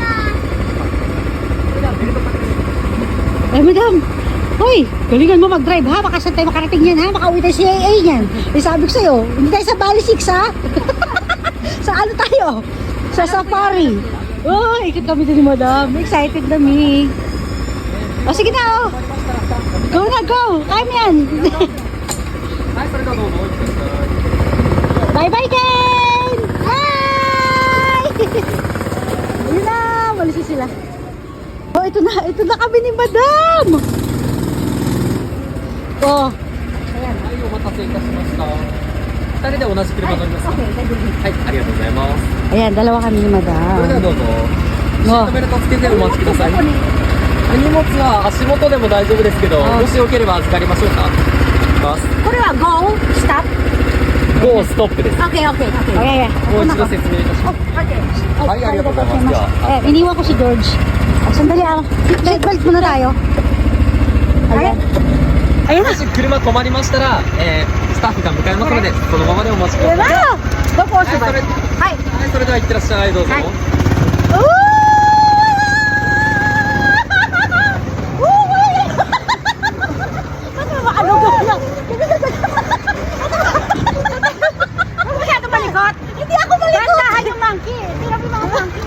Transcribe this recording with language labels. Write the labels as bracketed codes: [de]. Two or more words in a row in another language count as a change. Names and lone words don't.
[tl] Ay, madam. Hoy, galingan mo mag-drive, ha? Baka saan tayo makarating yan, ha? Makauwi tayo sa AA yan. Eh, sabi ko sa'yo, hindi tayo sa Bali 6, ha? Sa ano tayo? Sa safari. Oh, ikot kami din ni madam. Excited kami. Oh, sige na, oh. Go na, go. Kaya mo yan. [ja] はい、それではどうぞお待ちください。 [en] Bye-bye, Ken! Bye! [tl] Ayun na, malis na sila. Oh, ito na kami ni madam. Oh. [ja] はい、お待たせいたしました。二人で同じ車乗りますか。はい、ありがとうございます。 [tl] Ayan, dalawa kami ni [ja] それでは [tl] madam. [ja] どうぞ。シートベルトつけてお待ちください。お荷物は足元でも大丈夫ですけど、もしよければ預かりましょうか。いきます。これは [en] go? Stop? [ja] GO ストップです。 [en] Okay, okay, okay. Okay, yeah. [ja] もう一度説明いたします。 [en] Okay. [ja] はい、ありがとうございます。では、 [tl] Iniwan ko si George. Sandali, seatbelt muna tayo. Ayan. Ayan na. [ja] もし車止まりましたら、スタッフが向かいますので、そのままでお待ちください。 [tl] Go po, [ja] はい、それはい、それでは行ってらっしゃい、どうぞ。 [tl] Hindi ako malikot! Dandahan yung monkey! Tingnan mo yung mga monkey!